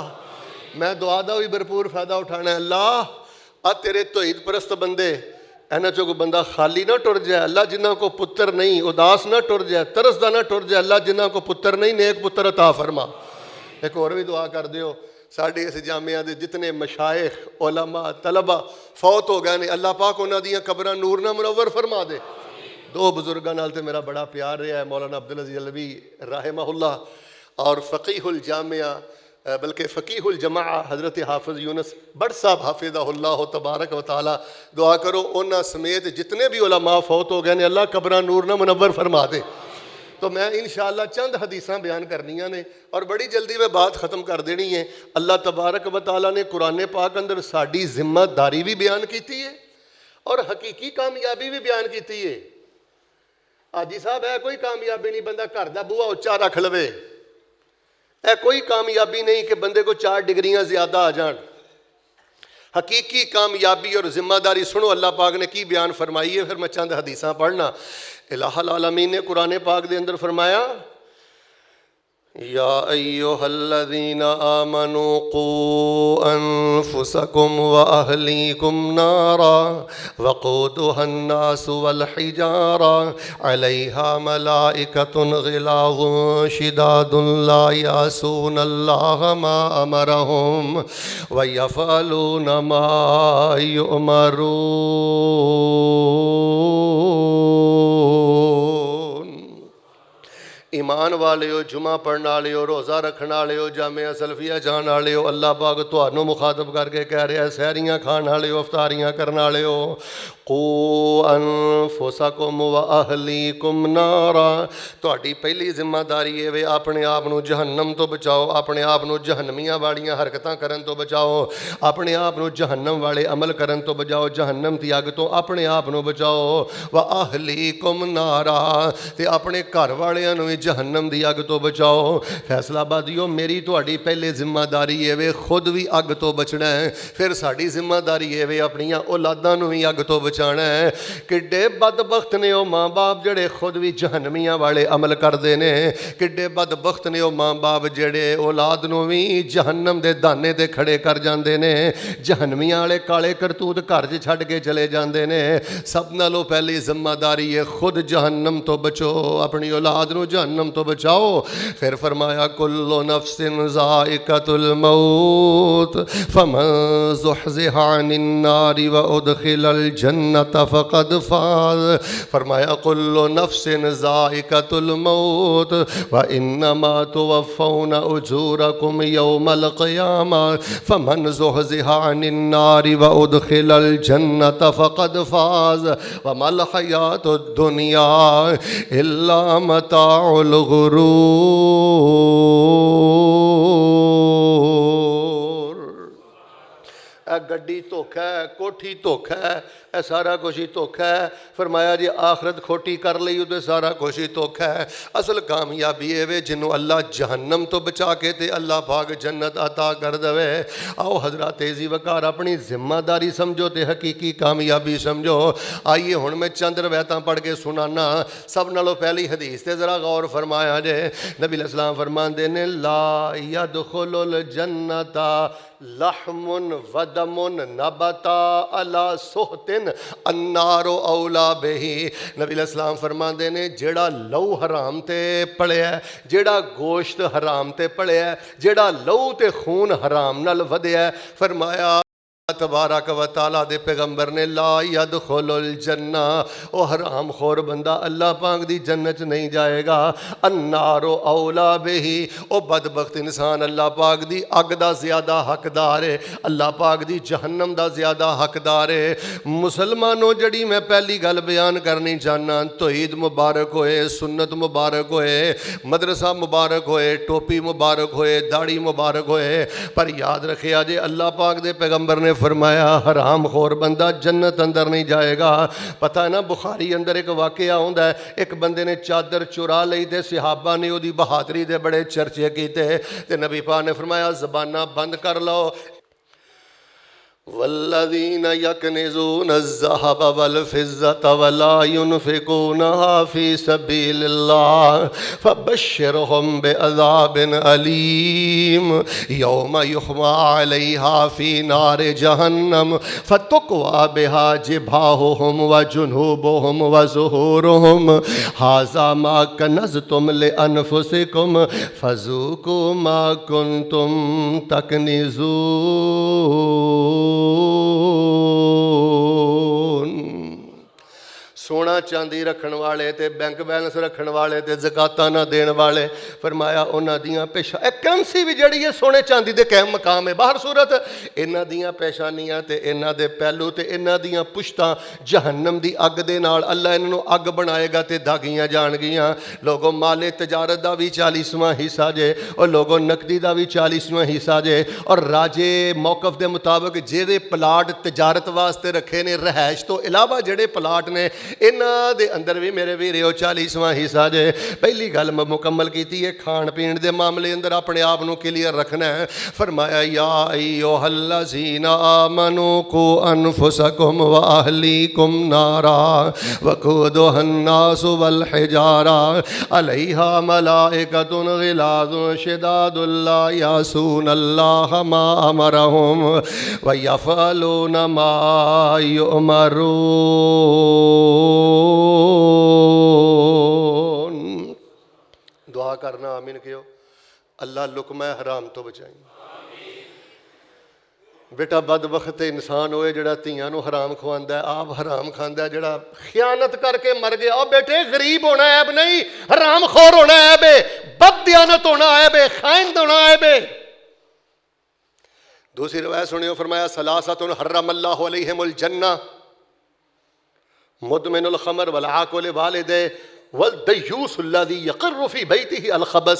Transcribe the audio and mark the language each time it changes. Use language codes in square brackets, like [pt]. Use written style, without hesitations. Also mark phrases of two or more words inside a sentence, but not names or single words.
[pa] میں دعا دا بھی بھرپور فائدہ اٹھانا ہے، اللہ تیرے توحید پرست بندے اینا چو کو بندہ خالی نہ ٹر جائے، اللہ جنہاں کو پتر نہیں اداس نہ ٹر جائے، ترس دا نہ ٹر جائے، اللہ جنہاں کو پتر نہیں نیک پتر عطا فرما۔ ایک اور بھی دعا کر دیو ساڑھے اس جامعہ دے جتنے مشائخ علماء طلبہ فوت ہو گئے نے، اللہ پاک انہاں دیاں قبراں نور نہ منور فرما دے۔ 2 بزرگاں نال تے میرا بڑا پیار رہا ہے، مولانا عبدالعزیز علوی [ar] رحمہ اللہ [pa] اور فقیہ الجامعہ بلکہ فقیہ الجماعہ حضرت حافظ یونس بٹ صاحب [ar] حافظہ اللہ تبارک و تعالی، [pa] دعا کرو انہاں سمیت جتنے بھی علماء فوت ہو گئے نے اللہ قبراں نور نہ منور فرما دے۔ تو میں انشاءاللہ چند حدیثاں بیان کرنیاں نے اور بڑی جلدی میں بات ختم کر دینی ہے۔ [ar] اللہ تبارک و تعالی [pa] نے قرآن پاک اندر ساڈی ذمہ داری بھی بیان کیتی ہے اور حقیقی کامیابی بھی بیان کیتی ہے۔ حاجی صاحب ہے کوئی کامیابی نہیں بندہ گھر دا بوہا اچا رکھ لوے، اے کوئی کامیابی نہیں کہ بندے کو 4 ڈگریاں زیادہ آ جان۔ حقیقی کامیابی اور ذمہ داری سنو اللہ پاک نے کی بیان فرمائی ہے، پھر میں چند حدیثاں پڑھنا۔ الہ العالمین نے قرآن پاک دے اندر فرمایا [ar] يا أيها الذين آمنوا قوا أنفسكم وأهليكم نارا وقودها الناس والحجارة عليها ملائكة غلاظ شداد لا يعصون الله ما أمرهم ويفعلون ما يؤمرون۔ [pa] ایمان والےو، جمعہ پڑھنے والےو، روزہ رکھنے والےو، جامعہ سلفیہ جان والےو، اللہ پاک تہانوں مخاطب کر کے کہہ رہا ہے سحریاں کھان والےو، افطاریاں کرنے والےو، [ar] قو انفسکم و اہلیکم نارا، [pa] تہاڈی پہلی ذمہ داری ہے اپنے آپ نو جہنم تو بچاؤ، اپنے آپ نو جہنمیاں والیاں حرکتاں کرن تو بچاؤ، اپنے آپ نو جہنم والے عمل کرن تو بچاؤ، جہنم دی اگ تو اپنے آپ نو بچاؤ، [ar] و اہلیکم نارا، [pa] تے اپنے گھر والیاں نو جہنم دی اگ تو بچاؤ۔ فیصلہ آبادیو میری تہاڈی پہلے ذمہ داری ہے خود بھی اگ تو بچنا ہے، پھر ساڈی ذمہ داری ہے اپنیاں اولاداں نو بھی اگ تو بچانا ہے۔ کڈے بدبخت نے او ماں باپ جڑے خود بھی جہنمیاں والے عمل کردے نے، کڈے بدبخت نے او ماں باپ جڑے اولاد نو بھی جہنم دے دانے تے کھڑے کر جاندے نے، جہنمیاں والے کالے کرتوت گھر چ چھڈ کے چلے جاندے نے۔ سب نالوں پہلی ذمہ داری ہے خود جہنم تو بچو، اپنی اولاد نو جہنم تو بچاؤ۔ پھر فرمایا [ar] کل نفس ذائقۃ الموت فمن زحزح عن النار وادخل الجنۃ فقد فاز۔ فرمایا کل نفس ذائقۃ الموت وانما توفون اجورکم یوم القیامہ فمن زحزح عن النار وادخل الجنۃ فقد فاز وما الحیاۃ الدنیا الا متاع الغرور۔ [pa] اے گڈی دھوکھا ہے، کوٹھی دھوکھا ہے، اے سارا کچھ ہی دھوکھا ہے۔ فرمایا جی آخرت کھوٹی کر لئی تے سارا کچھ ہی دھوکھا ہے۔ اصل کامیابی ہے جنوں اللہ جہنم تو بچا کے تے اللہ پاک جنت عطا کر دوے۔ آؤ حضرات عزیز وقار اپنی ذمہ داری سمجھو تے حقیقی کامیابی سمجھو۔ آئیے ہن میں چند روایتاں پڑھ کے سنانا۔ سب نالوں پہلی حدیث تے ذرا غور فرمایا جے، نبی [ar] علیہ السلام [pa] فرماندے نے [ar] لا يدخل الجنت لحم ودم نبتا علی سحت النار اولا بہی۔ [pa] نبی [ar] علیہ السلام [pa] فرماندے نے جیڑا لہو حرام تے پڑیا ہے، جیڑا گوشت حرام تے پڑیا ہے، جیڑا لہو تے خون حرام نال ودیا ہے، فرمایا [ar] تبارک و تعالیٰ [pa] دے پیغمبر نے [ar] لا يدخل الجنہ، [pa] او حرام خور بندہ اللہ پاک دی جنت نہیں جائے گا۔ [ar] النار اولا بہی، [pa] او بدبخت انسان اللہ پاک دی اگ دا زیادہ حقدار ہے، اللہ پاک دی جہنم دا زیادہ حقدار ہے۔ مسلمانوں جڑی میں پہلی گل بیان کرنی چاہنا، توحید مبارک ہوئے، سنت مبارک ہوئے، مدرسہ مبارک ہوئے، ٹوپی مبارک ہوئے، داڑھی مبارک ہوئے، پر یاد رکھے آجے اللہ پاک دے پیغمبر نے فرمایا حرام خور بندہ جنت اندر نہیں جائے گا۔ پتہ ہے نا بخاری اندر ایک واقعہ ہوندا ہے، ایک بندے نے چادر چرا لئی تے صحابہ نے او دی بہادری دے بڑے چرچے کیتے تے نبی پاک نے فرمایا زباناں بند کر لو۔ [ar] والذین یکنزون الذہب والفضة ولا ينفقونها فی سبیل اللہ فبشرهم بعذاب علیم یوم یحمى علیہا فی نار جہنم فتقوی بها جباہهم وجنوبهم وظہورهم ھذا ما کنزتم لانفسکم فذوقوا ما کنتم تکنزون۔ [pa] سونا چاندی رکھن والے تے بینک بیلنس رکھن والے تے زکاتاں نہ دین والے، فرمایا انہاں دیاں پیشا اے کرنسی بھی جڑی ہے سونے چاندی دے قائم مقام ہے، باہر صورت انہاں دیاں پیشانیاں تے انہاں دے پہلو تے انہاں دیاں پشتاں جہنم دی اگ دے نال اللہ انہاں نو اگ بنائے گا تے داغیاں جان گیاں۔ لوگوں مال تجارت دا بھی 40واں حصہ جے، اور لوگوں نقدی دا بھی 40واں حصہ جے، اور راجے موقف دے مطابق جہے پلاٹ تجارت واسطے رکھے نے رہائش تو علاوہ جڑے پلاٹ نے انہاں انہاں دے اندر بھی میرے ویریو 40واں حصہ جے پہلی گل میں مکمل کیتی ہے کھان پین دے معاملے اندر اپنے آپ نو کلیئر رکھنا ہے فرمایا [ar] یا ایھا الذین آمنوا قوا انفسکم واہلیکم نارا وقودها الناس والحجارہ علیہا ملائکۃ غلاظ شداد لا یعصون اللہ ما امرہم ویفعلون ما یؤمرون۔ [pa] دعا کرنا آمین کہو اللہ لقمہ حرام تو بچائیں۔ بیٹا بدبخت انسان ہوئے جڑا تیاں نو حرام کھواندا ہے آپ حرام کھاندا ہے جڑا خیانت کر کے مر گیا او بیٹے غریب ہونا عیب نہیں حرام خور ہونا عیب ہے بد دیانت ہونا عیب ہے خائن ہونا عیب ہے۔ دوسری روایت سنیو فرمایا [ar] ثلاثۃ حرم اللہ علیہم الجنہ مدمن الخمر والعاق لوالدہ والدیوس الذی یقر فی بیتہ الخبث۔